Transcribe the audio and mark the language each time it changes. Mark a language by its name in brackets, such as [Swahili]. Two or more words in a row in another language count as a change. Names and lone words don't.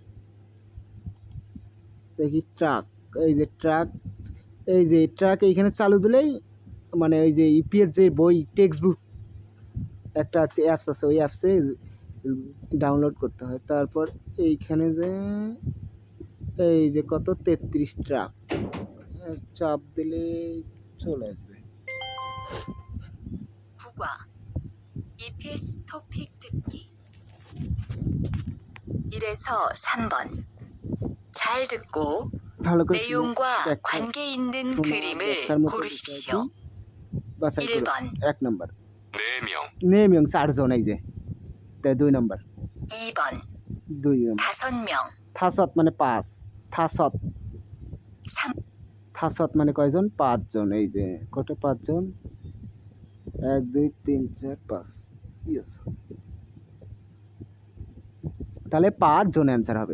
[Bangla] দেখি ট্রাক, এই যে ট্রাক এইখানে চালু দিলেই মানে ওই যে ইপিএস যে বই [English] text book [Bangla] একটা আছে, অ্যাপস আছে, ওই অ্যাপসে ডাউনলোড করতে হয়। তারপর এইখানে যে এই যে কত ৩৩ ট্রাক চাপ দিলে চলে আসবে। [Korean] 국어 EPS 토픽 듣기 1에서 3번 잘 듣고 [Bangla] ভালো করে [Korean] 내용과 관계 있는 그림을 고르십시오. 1번 [Bangla] ১ নম্বর [Korean] 4명, [Bangla] 4명 ৪ জন, এই যে ২ নম্বর [Korean] 2번 [Bangla] ২ নম্বর [Korean] 5명 [Bangla] থাসত মানে ৫, থাসত মানে কয়জন? ৫ জন। এই যে কত ৫ জন, ১ ২ ৩ ৪ ৫, তাহলে ৫ জন অ্যান্সার হবে।